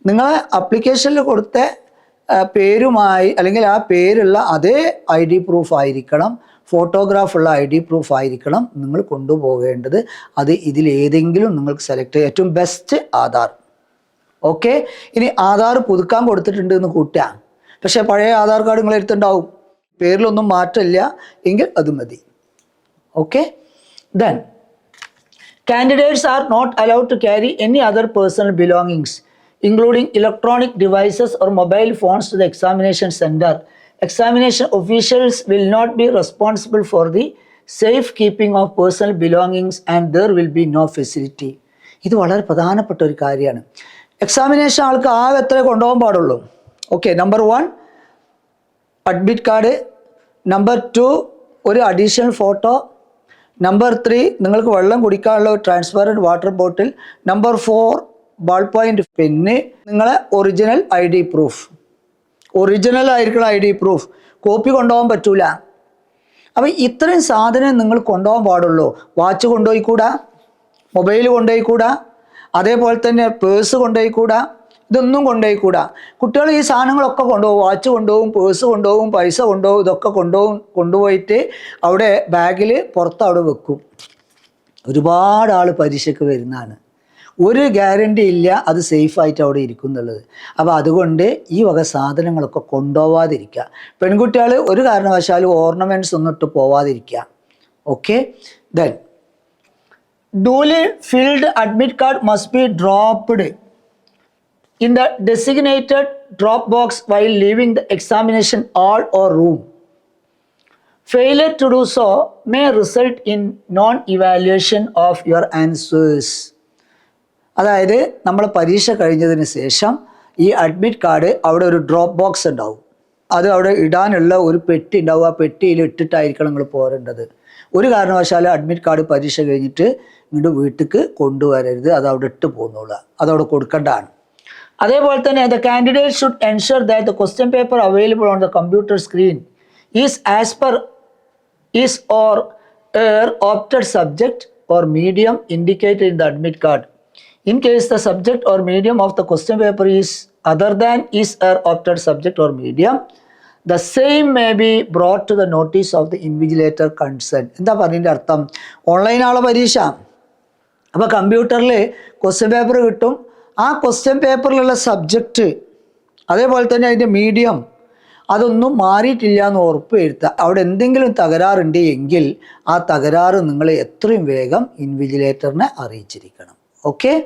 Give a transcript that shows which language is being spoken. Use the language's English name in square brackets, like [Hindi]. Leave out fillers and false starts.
[Malayalam] നിങ്ങൾ അപ്ലിക്കേഷനിൽ കൊടുത്ത പേരുമായി അല്ലെങ്കിൽ ആ പേരുള്ള അതേ ID പ്രൂഫ് ആയിരിക്കണം, ഫോട്ടോഗ്രാഫുള്ള ID പ്രൂഫ് ആയിരിക്കണം നിങ്ങൾ കൊണ്ടുപോകേണ്ടത്. അത് ഇതിലേതെങ്കിലും നിങ്ങൾക്ക് സെലക്ട് ചെയ്യാം. ഏറ്റവും ബെസ്റ്റ് ആധാർ. ഓക്കെ. ഇനി ആധാർ പുതുക്കാൻ കൊടുത്തിട്ടുണ്ട് എന്ന് കൂട്ടുക, പക്ഷേ പഴയ ആധാർ കാർഡ് നിങ്ങൾ എടുത്തുണ്ടാവും, പേരിലൊന്നും മാറ്റമില്ല എങ്കിൽ അത് മതി. Okay. [English] Then candidates are not allowed to carry any other personal belongings, including electronic devices or mobile phones to the examination center. Examination officials will not be responsible for the safe keeping of personal belongings and there will be no facility. [Malayalam] ഇത് വളരെ പ്രധാനപ്പെട്ട ഒരു കാര്യമാണ്. Examination ആൾക്ക് ആകെ എത്ര കൊണ്ടുപോകാൻ പാടുള്ളൂ? Okay. Number 1 admit card, number 2 ഒരു അഡീഷണൽ ഫോട്ടോ, നമ്പർ 3 നിങ്ങൾക്ക് വെള്ളം കുടിക്കാനുള്ള ഒരു transparent water bottle, number 4 ball point pen, നിങ്ങളെ ഒറിജിനൽ ID പ്രൂഫ്. ഒറിജിനൽ ആയിരിക്കണം ID പ്രൂഫ്, കോപ്പി കൊണ്ടുപോകാൻ പറ്റൂല. അപ്പോൾ ഇത്രയും സാധനം നിങ്ങൾ കൊണ്ടുപോകാൻ പാടുള്ളൂ. വാച്ച് കൊണ്ടുപോയിക്കൂടാ, മൊബൈൽ കൊണ്ടുപോയിക്കൂടാ, അതേപോലെ തന്നെ പേഴ്സ് കൊണ്ടുപോയിക്കൂടാ, ഇതൊന്നും കൊണ്ടുപോയിക്കൂടാ. കുട്ടികൾ ഈ സാധനങ്ങളൊക്കെ കൊണ്ടുപോകും. വാച്ച് കൊണ്ടുപോകും, പേഴ്സ് കൊണ്ടുപോകും, പൈസ കൊണ്ടുപോകും, ഇതൊക്കെ കൊണ്ടുപോയിട്ട് അവിടെ ബാഗിൽ പുറത്ത് അവിടെ വെക്കും. ഒരുപാട് ആൾ പരീക്ഷയ്ക്ക് വരുന്നതാണ്. ഒരു ഗ്യാരണ്ടി ഇല്ല അത് സേഫായിട്ട് അവിടെ ഇരിക്കും എന്നുള്ളത്. അപ്പോൾ അതുകൊണ്ട് ഈ വക സാധനങ്ങളൊക്കെ കൊണ്ടുപോവാതിരിക്കുക. പെൺകുട്ടികൾ ഒരു കാരണവശാലും ഓർണമെൻറ്റ്സ് ഒന്നും ഇട്ട് പോവാതിരിക്കുക. Okay. [English] Then duly filled admit card must be dropped in the designated drop box while leaving the examination hall or room. Failure to do so may result in non-evaluation of your answers. [Malayalam] അതായത് നമ്മൾ പരീക്ഷ കഴിഞ്ഞതിന് ശേഷം ഈ admit card അവിടെ ഒരു drop box ഉണ്ടാവും. അത് അവിടെ ഇടാനുള്ള ഒരു പെട്ടി ഉണ്ടാവും. ആ പെട്ടിയിൽ ഇട്ടിട്ടായിരിക്കണം നിങ്ങൾ പോരേണ്ടത്. ഒരു കാരണവശാലും അഡ്മിറ്റ് കാർഡ് പരീക്ഷ കഴിഞ്ഞിട്ട് ഇങ്ങോട്ട് വീട്ടിലേക്ക് കൊണ്ടുവരരുത്. അത് അവിടെ ഇട്ട് പോകുന്നുള്ളൂ, അതവിടെ കൊടുക്കേണ്ടതാണ്. അതേപോലെ തന്നെ [English] the candidate should ensure that the question paper available on the computer screen is as per is or her opted subject or medium indicated in the admit card. In case the subject or medium of the question paper is other than is or opted subject or medium, the same may be brought to the notice of the invigilator concerned. [Malayalam] എന്താ പറഞ്ഞതിൻ്റെ അർത്ഥം? ഓൺലൈനാണോ പരീക്ഷ? അപ്പോൾ കമ്പ്യൂട്ടറിൽ question paper കിട്ടും. ആ question പേപ്പറിലുള്ള subject അതേപോലെ തന്നെ അതിൻ്റെ മീഡിയം അതൊന്നും മാറിയിട്ടില്ല എന്ന് ഉറപ്പ് വരുത്തുക. അവിടെ എന്തെങ്കിലും തകരാറുണ്ട് എങ്കിൽ ആ തകരാറ് നിങ്ങൾ എത്രയും വേഗം ഇൻവിജിലേറ്ററിനെ അറിയിച്ചിരിക്കണം. ഓക്കെ.